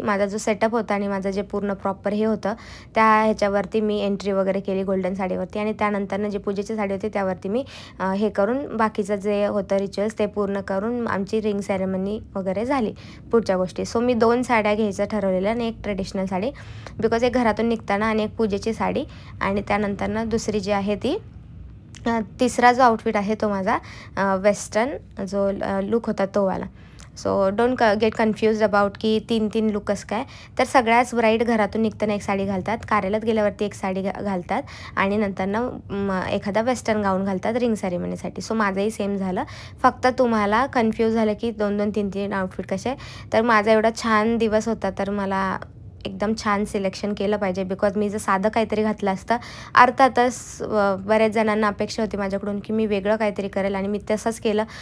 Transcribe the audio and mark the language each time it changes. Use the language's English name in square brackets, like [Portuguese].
[Marathi] माझा जो सेटअप होता आणि माझं जे पूर्ण प्रॉपर हे होतं त्या ह्याच्यावरती मी एंट्री वगैरे केली गोल्डन साडीवरती, आणि त्यानंतरनं जी पूजेची साडी होती त्यावरती मी हे करून बाकीचं जे होतं रिच्युअल्स ते पूर्ण करून आमची रिंग सेरेमनी वगैरे झाली पुढच्या गोष्टी. सो मी 2 साड्या घ्यायचं ठरवलेलं आणि एक ट्रेडिशनल साडी, बिकॉज एक घरातून निघताना आणि एक पूजेची साडी, आणि त्यानंतरनं दुसरी जी आहे ती तिसरा जो आउटफिट आहे तो माझा वेस्टर्न जो लुक होता तो वाला. [English] so don't get confused about [Marathi] की 3 लुक कसं काय. तर सगळ्याच ब्राईड घरातून निघताना एक साडी घालतात, कार्यालयात गेल्यावरती एक साडी घालतात, आणि नंतरनं एखादा वेस्टर्न गाऊन घालतात रिंग सेरेमनीसाठी. सो माझंही सेम झालं. फक्त तुम्हाला कन्फ्यूज झालं की 2-2, 3-3 आउटफिट कसे. तर माझा एवढा छान दिवस होता, तर मला एकदम छान सिलेक्शन केलं पाहिजे, बिकॉज मी जर साधं काहीतरी घातलं असतं, अर्थातच बऱ्याच जणांना अपेक्षा होती माझ्याकडून की मी वेगळं काहीतरी करेल, आणि मी तसंच केलं.